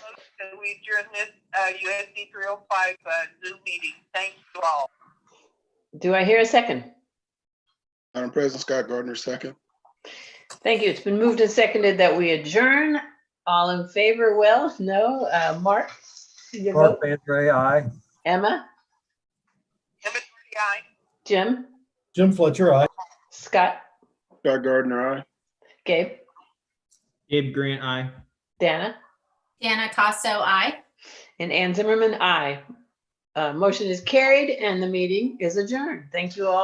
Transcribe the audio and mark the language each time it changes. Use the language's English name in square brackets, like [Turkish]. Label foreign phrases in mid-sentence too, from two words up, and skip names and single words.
[English] propose that we adjourn this USD 305 Zoom meeting. Thank you all. Do I hear a second? Madam President, Scott Gardner, second. Thank you. It's been moved and seconded that we adjourn. All in favor? Well, no. Mark? Your Mark vote? Bandre, aye. Emma? Emma Doherty, aye. Jim? Jim Fletcher, aye. Scott Gardner, aye. Gabe? Gabe Grant, aye. Dana? Dana Costo, aye. And Ann Zimmerman, aye. Motion is carried and the meeting is adjourned. Thank you all